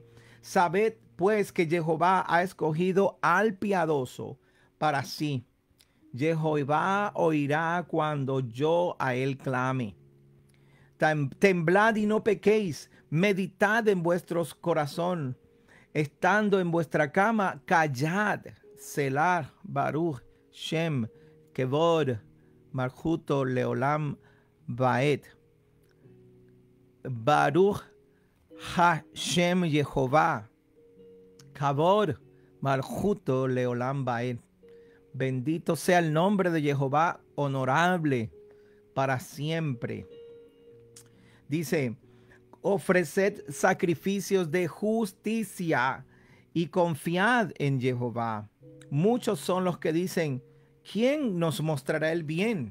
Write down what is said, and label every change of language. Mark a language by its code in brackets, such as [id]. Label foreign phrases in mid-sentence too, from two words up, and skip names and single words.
[es] Sabed pues que Jehová ha escogido al piadoso para sí. Jehová oirá cuando yo a él clame. Temblad y no pequéis. Meditad en vuestros corazones. Estando en vuestra cama, callad. [he] סלה ברוך שם כבוד מלכותו לעולם ועד. ברוך השם יהוה, כבוד מלכותו לעולם ועד. [es] Bendito sea el nombre de Jehová, honorable para siempre. Dice, ofreced sacrificios de justicia y confiad en Jehová. Muchos son los que dicen, ¿quién nos mostrará el bien?